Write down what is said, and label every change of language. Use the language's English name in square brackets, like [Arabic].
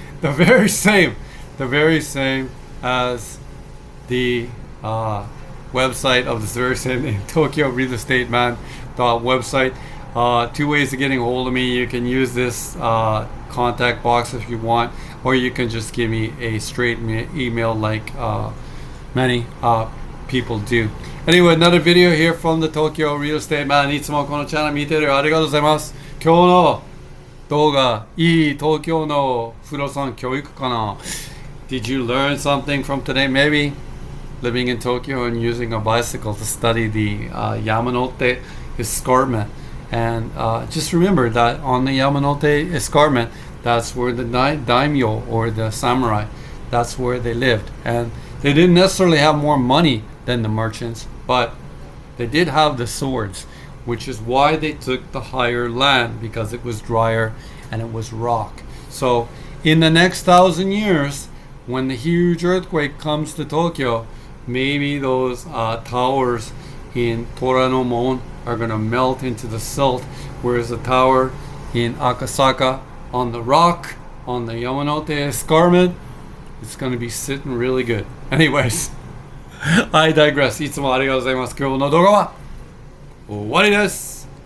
[English] The very same as the website of this very same name, Tokyo Real Estate Man website. Two ways of getting a hold of me. You can use this contact box if you want, or you can just give me a straight email like many people do. Anyway, another video here from the Tokyo Real Estate Man. [Japanese] いつもこのチャンネル見てるありがとうございます。今日の動画、いい東京の不動産教育かな? [English] Did you learn something from today? Maybe living in Tokyo and using a bicycle to study the Yamanote escarpment. And just remember that on the Yamanote escarpment, that's where the daimyo or the samurai, that's where they lived. And they didn't necessarily have more money than the merchants, but they did have the swords, which is why they took the higher land, because it was drier and it was rock. So in the next 1,000 years, when the huge earthquake comes to Tokyo, maybe those towers in Toranomon are going to melt into the silt, whereas the tower in Akasaka on the rock, on the Yamanote escarpment, it's going to be sitting really good. Anyways, I digress. [Japanese] いつもありがとうございます。今日の動画は終わりです。